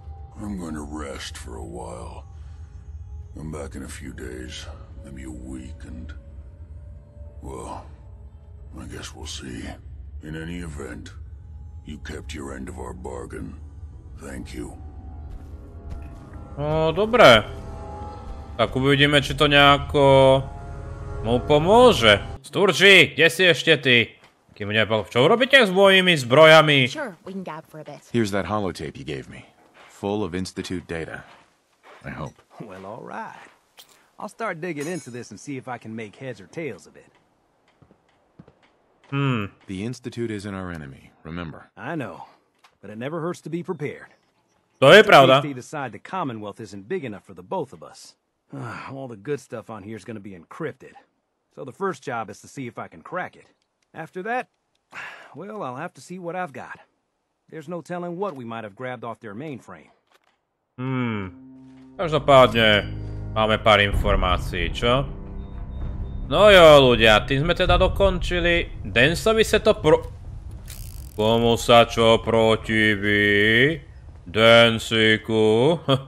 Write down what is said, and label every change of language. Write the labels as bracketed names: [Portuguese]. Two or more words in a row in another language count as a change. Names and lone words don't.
[English] I'm going to rest for a while. I'm back in a few days, maybe a week, and... well, I guess we'll see. In any event, you kept your end of our bargain. Thank you. [Slovak] No, dobre. Tak uvidíme, či to nejako mu pomôže. Sturži, kde si ešte ty? Kým čo urobíte s mojimi zbrojami? [English] Sure, we can gab for a bit. Here's that holotape you gave me. Full of institute data. I hope. Well, all right. I'll start digging into this and see if I can make heads or tails of it. The institute isn't our enemy, remember. I know, but it never hurts to be prepared. [Slovak] To je pravda. [English] They decide the Commonwealth isn't big enough for the both of us. All the good stuff on here is going to be encrypted. So the first job is to see if I can crack it. After that, well, I'll have to see what I've got. There's no telling what we might have grabbed off their mainframe. [Slovak] Každopádne máme pár informácií, čo? No jo, ľudia, tým sme teda dokončili. Densovi sa to Komu sa čo protiví? Densiku.